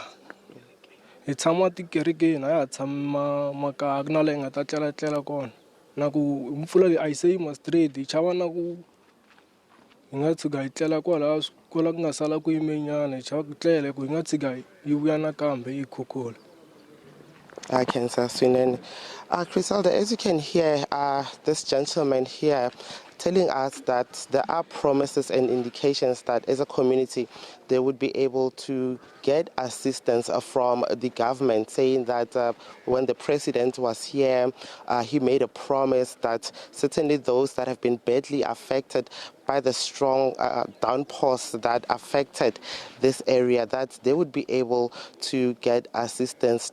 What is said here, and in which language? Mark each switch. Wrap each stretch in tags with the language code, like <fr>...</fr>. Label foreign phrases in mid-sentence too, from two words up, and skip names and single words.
<ts>Hi tshama tikerekeni a hi tshama makaya ku na laha hi nga ta tlela kona na ku mpfula leyi a yi se yima straight hi chava na ku hi nga tshuka hi tlela kwala ku nga sala ku yimenyana hi chava ku tlela ku hi nga tshika yi vuya nakambe yi khukhula.</ts> <en>I can swinene. Criselda, as you can hear, this gentleman here telling us that there are promises and indications that as a community they would be able to get assistance from the government, saying that when the president was here, he made a promise that certainly those that have been badly affected by the strong downpours that affected this area, that they would be able to get assistance.</en>